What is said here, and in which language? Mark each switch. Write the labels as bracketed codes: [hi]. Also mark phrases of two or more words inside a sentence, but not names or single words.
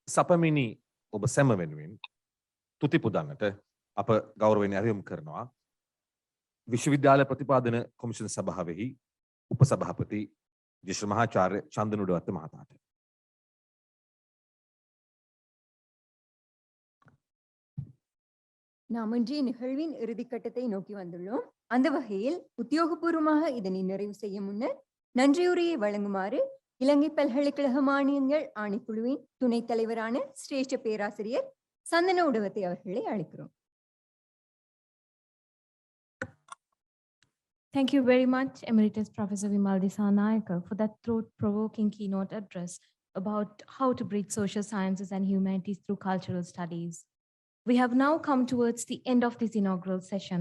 [si] සපමිනි ඔබ සැම වෙනුවෙන් තුති පුදන්නට අප ගෞරවයෙන් ඇරයුම් කරනවා විශ්වවිද්‍යාල ප්‍රතිපාදන කොමිෂන් සභාවෙහි උපසභාපති ජ්‍යෙෂ්ඨ මහාචාර්ය චන්දන උඩවත්ත මහතාට. [ta] நாம் இன்றைய நிகழ்வின் இறுதிக்கட்டத்தை நோக்கி வந்துள்ளோம். அந்த வகையில் உத்தியோகபூர்வமாக இதனை நிறைவு செய்ய முன்னர் நன்றியுரையை வழங்குமாறு இலங்கை பல்கலைக்கழக மானியங்கள் ஆணைக்குழுவின் துணைத் தலைவரான சிரேஷ்ட பேராசிரியர் சந்தன உடவத்தை அவர்களை அழைக்கிறோம். [en] Thank you very much, Emeritus Professor Vimal Dissanayake, for that thought-provoking keynote address about how to bridge social sciences and humanities through cultural studies. We have now come towards the end of this inaugural session.